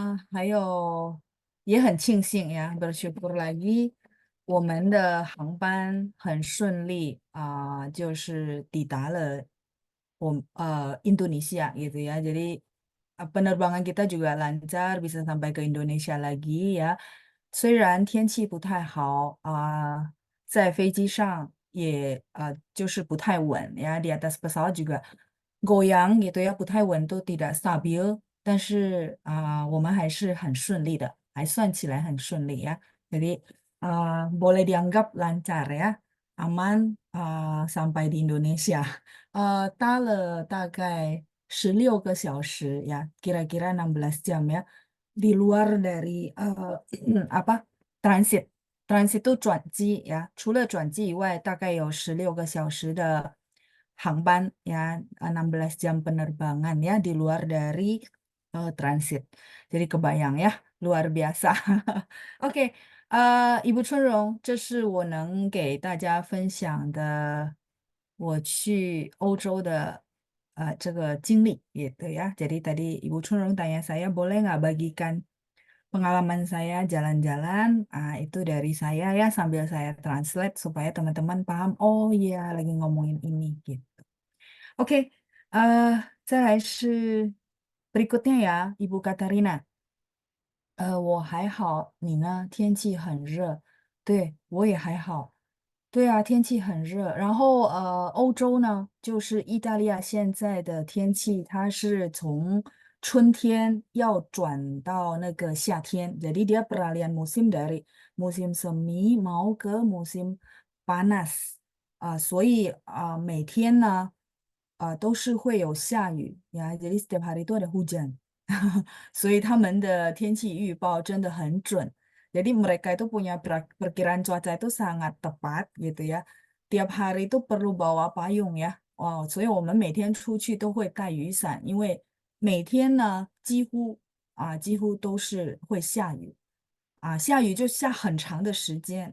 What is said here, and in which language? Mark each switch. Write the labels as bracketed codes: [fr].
[zh] 还有也很庆幸呀， [id] bersyukur lagi， [zh] 我们的航班很顺利就是抵达了Indonesia gitu ya. [id] Jadi penerbangan kita juga lancar, bisa sampai ke Indonesia lagi ya. [zh] 虽然天气不太好在飞机上也就是不太稳呀， [id] di atas pesawat juga goyang gitu ya， [zh] 不太稳都 [id] tidak stabil， [zh] 但是我们还是很顺利的，还算起来很顺利呀。 [id] Jadi boleh dianggap lancar ya, aman sampai di Indonesia。 [zh] 搭了大概16个小时呀， [id] kira-kira 16 jam ya, di luar dari apa transit。 [zh] transit itu 转机呀，除了转机以外，大概有16个小时的航班ya, [id] 16 jam penerbangan ya di luar dari transit. Jadi kebayang ya, luar biasa. [zh] OK，Ibu春荣，这是我能给大家分享的我去欧洲的这个经历 [id] gitu ya. Jadi tadi Ibu Chunrung tanya saya boleh nggak bagikan pengalaman saya jalan-jalan itu dari saya ya sambil saya translate supaya teman-teman paham. Oh iya lagi ngomongin ini gitu. Oke, [zh] 再来是 [id] berikutnya ya Ibu Katarina。 [zh] 我还好，你呢？天气很热，对，我也还好。对啊，天气很热。然后欧洲呢，就是意大利现在的天气，它是从春天要转到那个夏天。 [id] Jadi dia peralihan musim dari musim semi mau ke musim panas [zh] 所以每天呢都是会有下雨呀。 [id] Jadi setiap hari itu ada hujan。 [zh] 所以他们的天气预报真的很准。 [id] Jadi mereka itu punya perkiraan cuaca itu sangat tepat gitu ya. Tiap hari itu perlu bawa payung ya. [zh] 哦，所以我们每天出去都会带雨伞，因为每天呢几乎都是会下雨下雨就下很长的时间。